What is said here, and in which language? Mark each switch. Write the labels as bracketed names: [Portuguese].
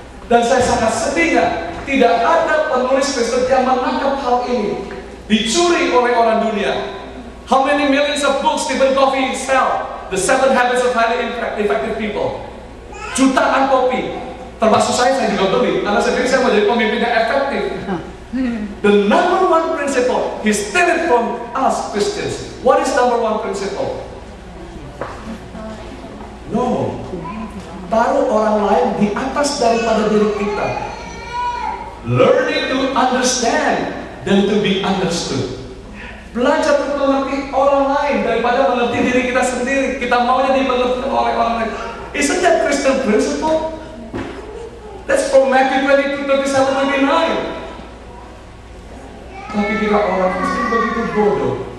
[Indonesian] Dan saya sangat sedihnya tidak ada penulis Kristen yang menangkap hal ini. Dicuri oleh orang dunia. [English] How many millions of books Stephen Covey sell? The 7 Habits of Highly Effective People. [Indonesian] Jutaan kopi, termasuk saya juga beli karena saya pikir saya mau jadi pemimpin yang efektif. [English] The number 1 principle, he steal it from us Christians. What is number 1 principle? [Indonesian] No, taruh orang lain di atas daripada diri kita. [English] Learning to understand than to be understood. [Indonesian] Belajar untuk mengerti orang lain daripada mengerti diri kita sendiri. Kita maunya dimengerti oleh orang lain. Isn't that Christian principle? That's from Matthew 22:37-39. Tapi kita orang Kristen begitu bodoh.